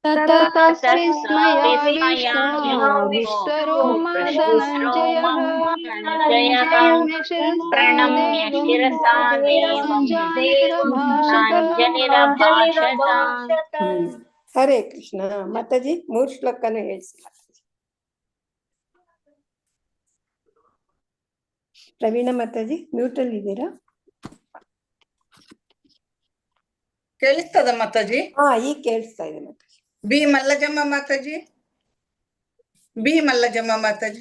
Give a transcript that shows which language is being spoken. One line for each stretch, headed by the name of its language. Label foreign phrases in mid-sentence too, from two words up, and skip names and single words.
Sanskrit: ततस्विस्मयाविष्टो हृष्टरोमा धनञ्जयः प्रणम्य प्रणम्य शिरसा देवं पुष्पाञ्जलिरभाषत
Kannada: ಹರೇ ಕೃಷ್ಣ. ಮಾತಾಜಿ 3 ಶ್ಲೋಕನೂ ಹೇಳಿಸಿ. ಪ್ರವೀಣ ಮಾತಾಜಿ ಮ್ಯೂಟ್ ಅಲ್ಲಿ ಇದ್ದೀರಾ? ಕೇಳಿಸ್ತದ ಮಾತಾಜಿ? ಹಾ, ಈಗ ಕೇಳಿಸ್ತಾ ಇದೆ ಮಾತಾಜಿ. ಬಿ ಮಲ್ಲಜಮ್ಮ ಮಾತಾಜಿ. ಬಿ ಮಲ್ಲಜಮ್ಮ ಮಾತಾಜಿ.